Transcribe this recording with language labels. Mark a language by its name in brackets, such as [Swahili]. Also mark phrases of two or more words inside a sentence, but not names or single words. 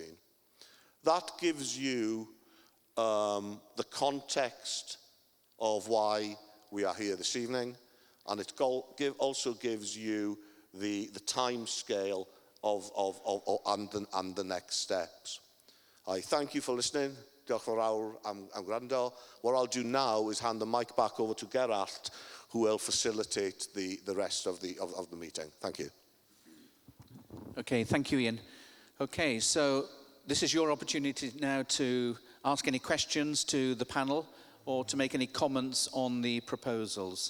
[English] That gives you the context of why we are here this evening, and it also gives you the time scale and the next steps. I thank you for listening. [Welsh] Diolch yn fawr am gwrando. [English] What I'll do now is hand the mic back over to Geralt, who will facilitate the rest of the meeting. Thank you. Okay, thank you, Ian. Okay, so this is your opportunity now to ask any questions to the panel or to make any comments on the proposals.